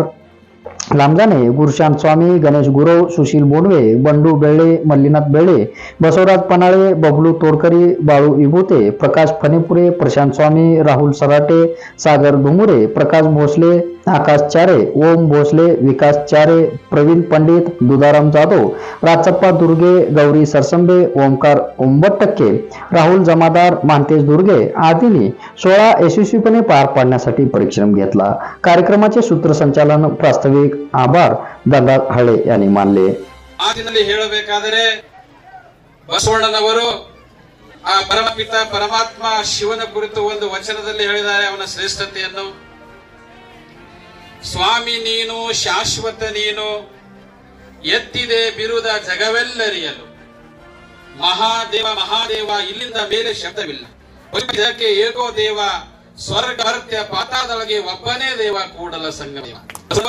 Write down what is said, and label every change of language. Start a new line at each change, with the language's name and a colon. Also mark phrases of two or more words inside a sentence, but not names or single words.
Marathi: लामजाने, गुरुशांत स्वामी, गणेश गुरव, सुशील बोडवे, बंडू बेळे, मल्लीनाथ बेळे, बसवराज पनाळे, बबलू तोडकरी, बाळू विभूते, प्रकाश फनेपुरे, प्रशांत स्वामी, राहुल सराटे, सागर धुमुरे, प्रकाश भोसले, आकाश चारे, ओम भोसले, विकास चारे, प्रवीण पंडित, दुधाराम जाधव, राजप्पा दुर्गे, गौरी सरसंबे, ओमकार ओंबटक्के, राहुल जमादार, मानतेश दुर्गे आदींनी सोहळा यशस्वीपणे पार पाडण्यासाठी परिश्रम घेतला। कार्यक्रमाचे सूत्रसंचालन प्रास्ताविक आभार दादा हळे यांनी मानले।
Kannada: ಮಾತಿನಲ್ಲಿ ಹೇಳಬೇಕಾದರೆ ಬಸವಣ್ಣನವರು ಆ ಪರಮಪಿತ ಪರಮಾತ್ಮ ಶಿವನ ಕುರಿತು ಒಂದು ವಚನದಲ್ಲಿ ಹೇಳಿದ್ದಾರೆ ಅವನ ಶ್ರೇಷ್ಠತೆಯನ್ನು। ಸ್ವಾಮಿ ನೀನು ಶಾಶ್ವತ ನೀನು ಎತ್ತಿದೆ ಬಿರುದ ಜಗವೆಲ್ಲರಿಯಲು, ಮಹಾದೇವ ಮಹಾದೇವ ಇಲ್ಲಿಂದ ಬೇರೆ ಶಬ್ದವಿಲ್ಲ, ಇದಕ್ಕೆ ಏಕೋ ದೇವ ಸ್ವರ್ಗ ಭರ್ತ್ಯ ಪಾತಾದೊಳಗೆ ಒಬ್ಬನೇ ದೇವ ಕೂಡಲ ಸಂಗಮ ದೇವ।